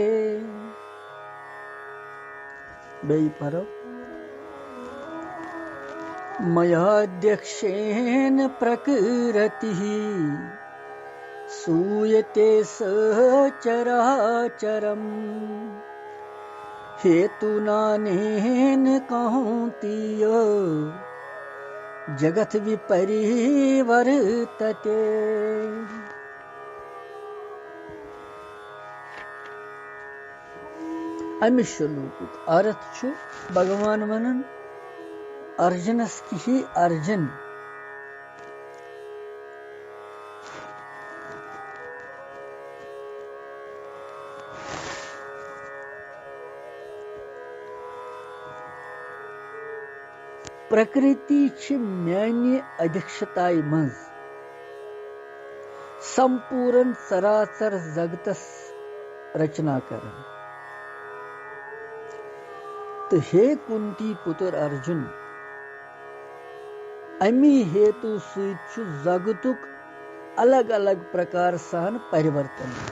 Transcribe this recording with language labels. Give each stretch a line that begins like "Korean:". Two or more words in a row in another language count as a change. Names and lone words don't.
Sanskrit: बेई पर मयाध्यक्षेन प्रकृति सूयते सहचराचरम् हेतुनानेन कौन्तेय जगत विपरिवर्तते।
Kashmiri: अमि श्लोकुक अर्थ छु भगवान वनन अर्जुनस की ही अर्जुन प्रकृति छ म्यानि अध्यक्षताय मंज संपूर्ण चराचर जगतस रचना करन। तो हे कुंती पुत्र अर्जुन अमी हेतु सहित जगतुक अलग अलग प्रकार सान परिवर्तन।